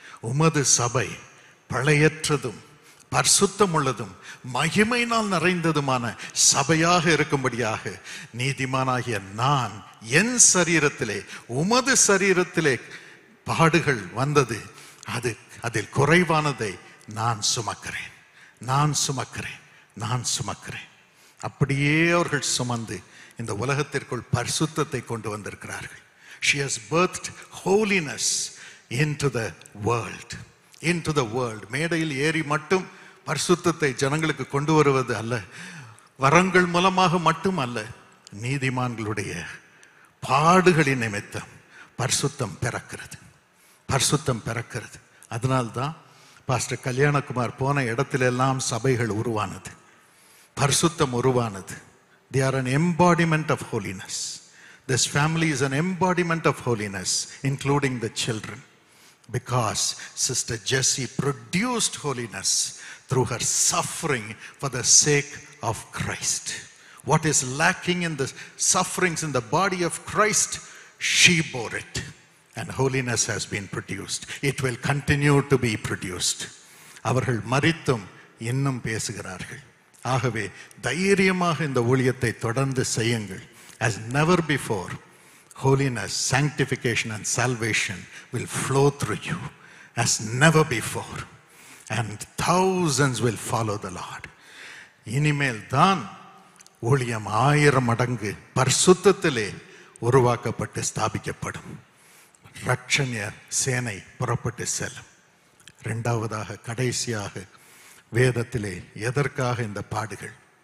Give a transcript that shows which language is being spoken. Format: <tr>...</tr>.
<ta>உமது சபை பழையற்றதும் பரிசுத்தம் உள்ளதும் மகிமையினால் நிறைந்ததுமான சபையாக இருக்கும்படியாக நீதிமானாகிய நான் என் சரீரத்திலே, உமது சரீரத்திலே பாடுகள் வந்தது, அதில் குறைவானதை நான் சுமக்கிறேன், நான் சுமக்கிறேன், நான் சுமக்கிறேன். அப்படியே அவர்கள் சுமந்து இந்த உலகத்திற்குள் பரிசுத்தத்தை கொண்டு வந்திருக்கிறார்கள்.</ta> <en>She has birthed holiness into the world, into the world.</en> <ta>மேடையில் ஏறி மட்டும் பரிசுத்தத்தை ஜனங்களுக்கு கொண்டு வருவது அல்ல, வரங்கள் மூலமாக மட்டும் அல்ல, நீதிமான்களுடைய பாடுகளின் நிமித்தம் பரிசுத்தம் பிறக்கிறது, பரிசுத்தம் பிறக்கிறது. அதனால்தான் பாஸ்டர் கல்யாணகுமார் போன இடத்திலெல்லாம் சபைகள் உருவானது, பரிசுத்தம் உருவானது.</ta> <en>They are an embodiment of holiness. This family is an embodiment of holiness, including the children, because Sister Jessie produced holiness through her suffering for the sake of Christ. What is lacking in the sufferings in the body of Christ, she bore it, and holiness has been produced. It will continue to be produced.</en> <ta>அவர்கள் மரித்தும் இன்னும் பேசுகிறார்கள், ஆகவே தைரியமாக இந்த ஊழியத்தை தொடர்ந்து செய்யுங்கள்.</ta> <en>As never before, holiness, sanctification and salvation will flow through you as never before. And thousands will follow the Lord.</en> <ta>இனிமேல் தான் ஊழியம் 1000 மடங்கு பரிசுத்தத்திலே உருவாக்கப்பட்டு ஸ்தாபிக்கப்படும். ரட்சணிய சேனை புறப்பட்டு செல்லும். இரண்டாவதாக, கடைசியாக, வேதத்திலே எதற்காக இந்த பாடுகள்?</ta>